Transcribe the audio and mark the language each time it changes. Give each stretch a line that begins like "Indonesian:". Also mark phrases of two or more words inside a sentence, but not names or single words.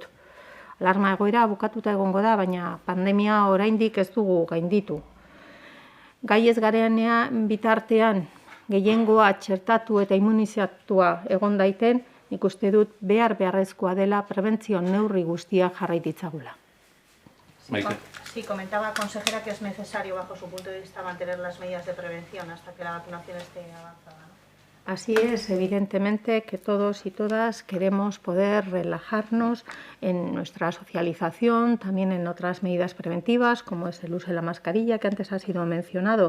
Basque: Alarma egoera bukatuta egongo da, baina pandemia oraindik ez dugu gainditu. Gai ez garenean bitartean gehiengoa txertatu eta immunizatua egon daiten, nik uste dut beharrezkoa dela prebentzio neurri guztia jarrai ditzagula. Maite.
Spanish: Sí, comentaba, consejera, que es necesario, bajo su punto de vista, mantener las medidas de prevención hasta que la vacunación esté avanzada, ¿no? Así es, evidentemente que todos y todas queremos poder relajarnos en nuestra socialización, también en otras medidas preventivas, como es el uso de la mascarilla, que antes ha sido mencionado.